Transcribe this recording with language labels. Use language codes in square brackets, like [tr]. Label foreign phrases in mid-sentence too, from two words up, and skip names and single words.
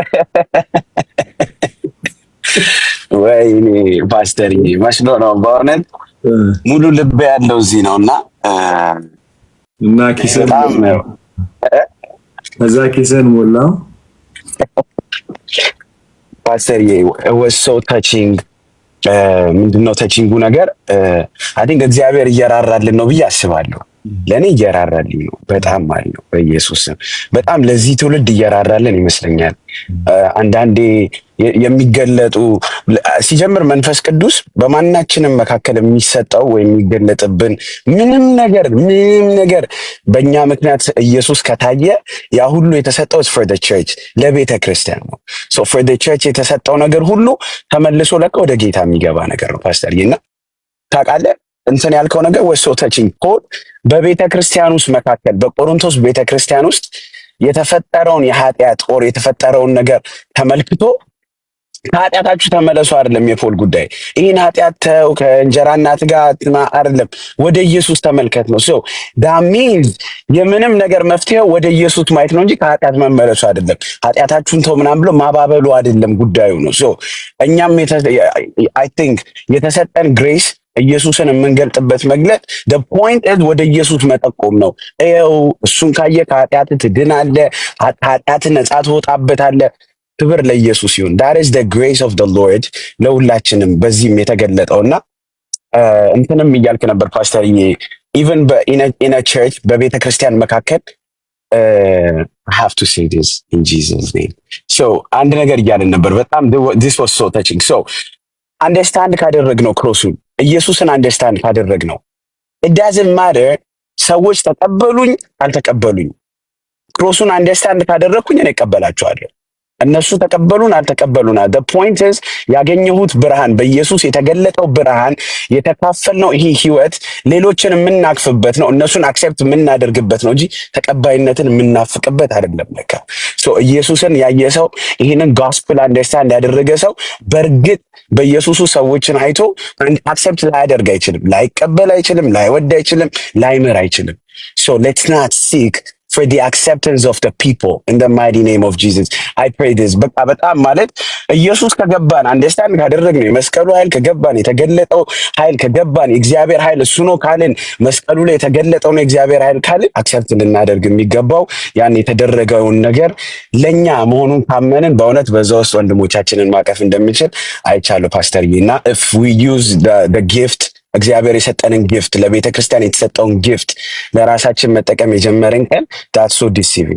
[am] ወይኔ ፓስተር መስሎ ነው በእውነት ሙሉ ልብ ያለው እዚህ ነውና እና ኪሰን እዛ ኪሰን ሞላው ፓስተር [en] was so touching [am] ምንድነው ተቺንጉ ነገር [en] I think [am] እግዚአብሔር እየራራልን ነው ብዬ አስባለሁ። ለኔ እየራራልኝ ነው በጣም ማለት ነው። በኢየሱስ በጣም ለዚህ ትውልድ እየራራልን ይመስለኛል። አንዳንዴ የሚገለጡ ሲጀምር መንፈስ ቅዱስ በማናችንም መካከል የሚሰጠው ወይ የሚገለጥብን ምንም ነገር በእኛ ምክንያት ኢየሱስ ከታየ ያ ሁሉ የተሰጠው [en] for the church [am] ለቤተ ክርስቲያን ነው። [en] so for the church [am] የተሰጠው ነገር ሁሉ ተመልሶ ለቀ ወደ ጌታ የሚገባ ነገር ነው። ፓስተር ይና ታውቃለህ እንትን ያልከው ነገር [en] was so touching [am] ፖል በቤተ ክርስቲያን ውስጥ መካከል በቆሮንቶስ ቤተ ክርስቲያን ውስጥ የተፈጠረውን የኃጢአት ጦር የተፈጠረውን ነገር ተመልክቶ ከኃጢአታችሁ ተመለሱ አይደለም የፖል ጉዳይ። ይህን ኃጢአት ተው ከእንጀራ እናት ጋር አይደለም ወደ ኢየሱስ ተመልከት ነው። [en] so that means [am] የምንም ነገር መፍትሄው ወደ ኢየሱስ ማየት ነው እንጂ ከኃጢአት መመለሱ አይደለም። ኃጢአታችሁን ተው ምናምን ብሎ ማባበሉ አይደለም ጉዳዩ ነው። so እኛም [en] I think [am] የተሰጠን ግሬስ ኢየሱስን የምንገልጥበት መግለጥ [en] the point is [am] ወደ ኢየሱስ መጠቆም ነው። ይኸው እሱን ካየ ከኃጢአት ትድናለህ፣ ከኃጢአት ነጻ ትወጣበታለህ። ክብር ለኢየሱስ ይሁን። [en] that is the grace of the Lord [am] ለሁላችንም በዚህም የተገለጠውና እንትንም እያልክ ነበር ፓስተር [en] even in a church [am] በቤተ ክርስቲያን መካከል [en] I have to say this in Jesus name. [am] so አንድ ነገር እያልን ነበር በጣም [en] this was so touching. [am] so አንደርስታንድ ካደረግነው ክሮሱን ኢየሱስን አንደርስታንድ ካደረግነው [en] it doesn't matter [am] ሰዎች ተቀበሉኝ አልተቀበሉኝ ክሮሱን አንደርስታንድ ካደረግኩኝ እኔ እቀበላቸዋለሁ። እነሱ ተቀበሉን አልተቀበሉን [en] the point is [am] ያገኘሁት ብርሃን በኢየሱስ የተገለጠው ብርሃን የተካፈልነው ይሄ ህይወት ሌሎችን የምናክፍበት ነው። እነሱን አክሴፕት የምናደርግበት ነው እንጂ ተቀባይነትን የምናፍቅበት አይደለም። ለካ so ኢየሱስን ያየ ሰው ይሄንን gospel አንደርስታንድ ያደረገ ሰው በእርግጥ በኢየሱስ ሰዎችን አይቶ አክሴፕት ላያደርግ አይችልም፣ ላይቀበል አይችልም፣ ላይወድ አይችልም፣ ላይምር አይችልም። [en] so let's not seek for the acceptance of the people in the mighty name of Jesus. I pray this. [am] በጣም ማለት ኢየሱስ ከገባን አንደርስታንድ ካደረግነው የመስቀሉ ኃይል ከገባን የተገለጠው ኃይል ከገባን የእግዚአብሔር ኃይል እሱ ነው ካልን መስቀሉ ላይ የተገለጠው ነው የእግዚአብሔር ኃይል ካልን አክሰፕት ልናደርግ የሚገባው ያን የተደረገውን ነገር ለኛ መሆኑን ካመንን በእውነት በዛ ውስጥ ወንድሞቻችንን ማቀፍ እንደምንችል አይቻለሁ ፓስተርዬ። እና [en] if we use the gift [am] እግዚአብሔር የሰጠንን ጊፍት ለቤተ ክርስቲያን የተሰጠውን ጊፍት ለራሳችን መጠቀም የጀመረን ቀን [en] that's so deceiving.